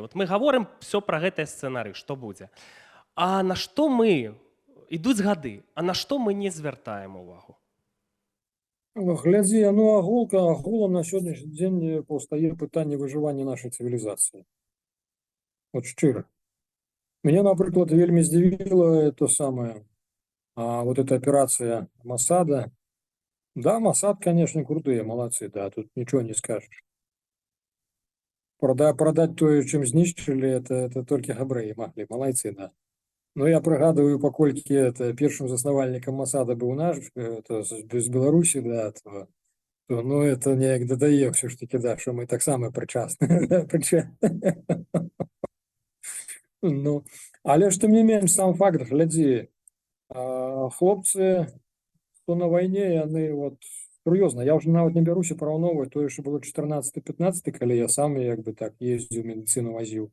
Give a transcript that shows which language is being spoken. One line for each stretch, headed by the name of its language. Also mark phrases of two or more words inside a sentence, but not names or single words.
Belarusian: Вот мы гаворым все пра гэтыя сцэнары, што будзе. А на што мы, ідуць гады, а на што мы не звяртаем увагу? Глядзі, ну агулам на сённяшні дзень паўстае пытанне выжывання нашай цывілізацыі. Вот шчыра. Мяне, напрыклад, вельмі здзівіла то самае,
Russian: вот эта операция Моссада. Да, Моссад, конечно, крутые, молодцы, да, тут ничего не скажешь. Продать то, чем знищили, это только
Belarusian: габрэі маглі,
Russian: молодцы, да.
Belarusian: Но я прыгадываю, паколькі это першым заснавальнікам Моссада быў наш, это з Беларусі, да, то ну, это неяк дадае ўсё ж таки, да, што мы таксама прычасны. Ну, але ж тым не менш, сам факт, глядзі, хлопцы, хто на вайне, яны вот сур'ёзна, я ўжо нават не бяруся параўноўваць тое, што было 14-15, калі я сам як бы так ездзіў, медыцыну вазіў.